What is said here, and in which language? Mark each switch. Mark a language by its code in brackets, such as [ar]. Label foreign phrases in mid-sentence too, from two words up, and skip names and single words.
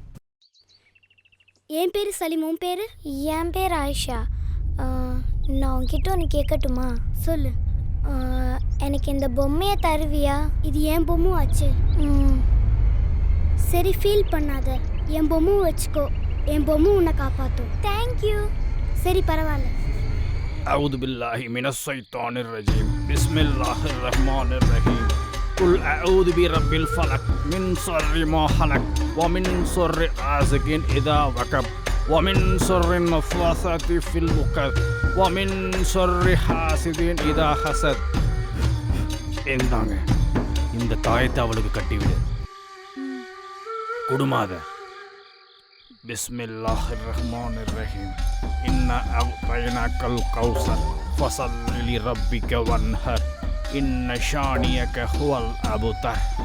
[ta] என் பேர் சலீம், உன் பேர்? என் பேர் ஆயிஷா. நான் உன்கிட்ட ஒன்று கேட்கட்டுமா? சொல்லு. எனக்கு இந்த பொம்மையை தருவியா? இது என் பொம்மை ஆச்சு. சரி, ஃபீல் பண்ணாத. என் பொம்மை வச்சுக்கோ. என் பொம்மை உன்னை காப்பாற்றும். தேங்க்யூ. சரி, பரவாயில்ல. [ar] أعوذ بالله من الشيطان الرجيم بسم الله الرحمن الرحيم قل أعوذ برب الفلق من شر ما خلق ومن شر غاسق إذا وقب ومن شر النفاثات في العقد ومن شر حاسد إذا حسد. [ta] இந்த தாயத்தை அவளுக்கு கட்டிவிடு. [ar] குடுமாத. بسم الله الرحمن الرحيم. إنا أعطيناك الكوثر فصل لربك وانحر إن شانئك هو الأبتر.